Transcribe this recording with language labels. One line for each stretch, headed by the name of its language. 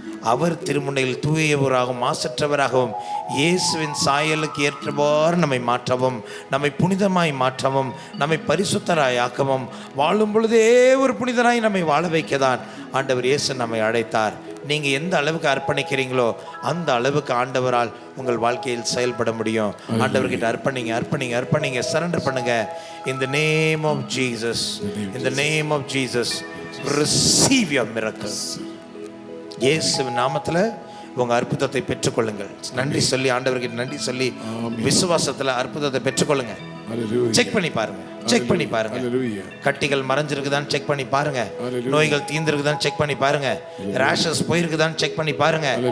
Tamil: அவர் திருமுனையில் தூயவராகவும் மாசற்றவராகவும் இயேசுவின் சாயலுக்கு ஏற்றவாறு நம்மை மாற்றவும், நம்மை புனிதமாய் மாற்றவும், நம்மை பரிசுத்தராய் ஆக்கவும், வாழும் பொழுதே ஒரு புனிதராய் நம்மை வாழ வைக்கதான் ஆண்டவர் இயேசு நம்மை அழைத்தார். நீங்கள் எந்த அளவுக்கு அர்ப்பணிக்கிறீங்களோ அந்த அளவுக்கு ஆண்டவரால் உங்கள் வாழ்க்கையில் செயல்பட முடியும். ஆண்டவர்கிட்ட அர்ப்பணிங்க, அர்ப்பணிங்க, அர்ப்பணிங்க, சரண்டர் பண்ணுங்க.
English: In the name of Jesus, in the name of Jesus, receive your miracle.
Tamil: இயேசுவின் நாமத்தில் உங்க அற்புதத்தை பெற்றுக்கொள்ளுங்கள். நன்றி சொல்லி, ஆண்டவர்கிட்ட நன்றி சொல்லி விசுவாசத்துல அற்புதத்தை பெற்றுக்கொள்ளுங்க. செக் பண்ணி பாருங்க, செக் பண்ணி பாருங்க. கட்டிகள் மறைஞ்சிருக்குதான் செக் பண்ணி பாருங்க. நோய்கள் தீர்ந்திருக்குதான் செக் பண்ணி பாருங்க. ரேஷஸ் போயிருக்குதான் செக் பண்ணி பாருங்க.